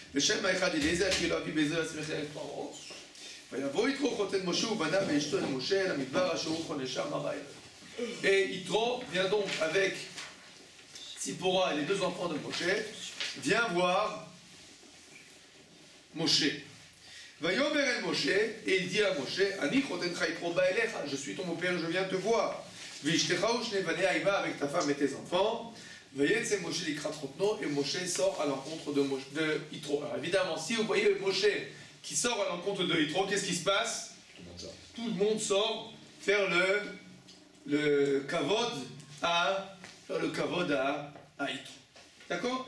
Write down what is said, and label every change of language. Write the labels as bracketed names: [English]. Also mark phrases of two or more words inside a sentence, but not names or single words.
[French] Et Yitro vient donc avec Tzipora et les deux enfants de Moshe, vient voir Moshe. [Hebrew] ויאמר אל משה, [French] et il dit à Moshe, [Hebrew] אני חותנך יתרו בא אליך, [French] je suis ton beau-père, je viens te voir. [Hebrew] ואשתך ושני בני איבה, [French] avec ta femme et tes enfants. [Hebrew] ויצא משה לקראת חותנו, [French] et Moshe sort à l'encontre de Yitro. Alors évidemment, si vous voyez Moshe qui sort à l'encontre de Yitro, qu'est-ce qui se passe? Tout le monde sort faire le kavod à Yitro. D'accord?